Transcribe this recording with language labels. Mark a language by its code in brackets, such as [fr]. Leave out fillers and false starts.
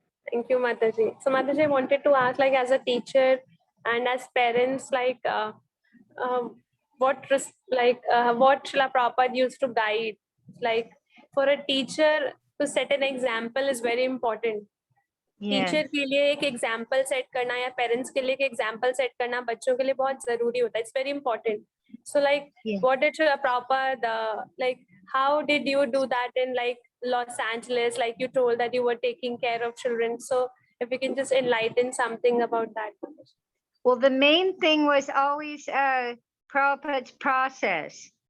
[en] Thank you, Mataji. So Mataji, I wanted to ask, like, as a teacher and as parents, like, what Srila Prabhupada used to guide? Like, for a teacher to set an example is very important. [hi] Teacher के लिए एक example set करना या parents के लिए एक example set करना बच्चों के लिए बहुत जरूरी होता है. [en] It's very important. So like what did Prabhupada, like how did you do that in like Los Angeles, like you told that you were taking care of children? So if you can just enlighten something about that. Well, the main thing was always Prabhupada's process.